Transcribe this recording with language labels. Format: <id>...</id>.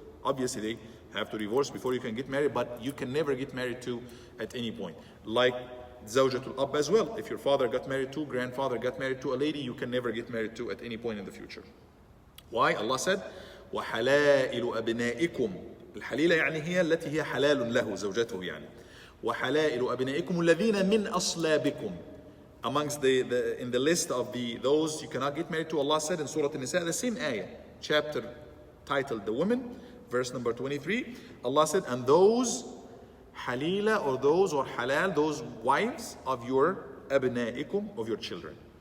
<en>Obviously they have to divorce before you can get married, but you can never get married to at any point. Like Zawjatul Ab as well. If your father got married to, grandfather got married to a lady, you can never get married to at any point in the future. Why? Allah said,</en> <ar>وحلائل أبنائكم. الحليلة يعني هي التي هي حلال له زوجته يعني. وحلائل أبنائكم الذين من أصلابكم.</ar> <en>Amongst in the list of those you cannot get married to, Allah said in Surah An-Nisa, the same ayah, chapter titled The Women, verse number 23, Allah said, and those halila or halal, those wives of your abnaikum, of your children.</en>